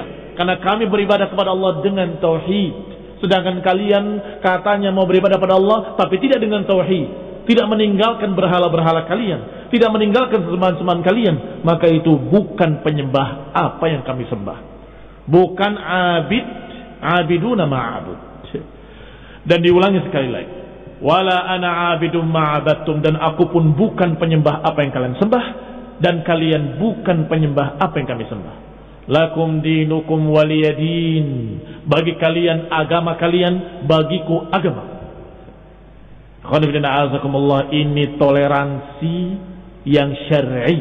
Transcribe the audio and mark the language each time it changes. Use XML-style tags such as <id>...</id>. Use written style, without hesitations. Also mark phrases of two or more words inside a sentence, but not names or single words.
<id>Karena kami beribadah kepada Allah dengan tauhid, sedangkan kalian katanya mau beribadah pada Allah tapi tidak dengan tauhid, tidak meninggalkan berhala-berhala kalian, tidak meninggalkan sembahan-sembahan kalian, maka itu bukan penyembah apa yang kami sembah, bukan</id> <ar>عابدون ما أعبد.</ar> <id>Dan diulangi sekali lagi,</id> <ar>ولا أنا عابد ما عبدتم,</ar> <id>dan aku pun bukan penyembah apa yang kalian sembah, dan kalian bukan penyembah apa yang kami sembah.</id> <ar>لكم دينكم ولي دين,</ar> <id>bagi kalian agama kalian, bagiku agama. Ini toleransi yang syar'i.</id>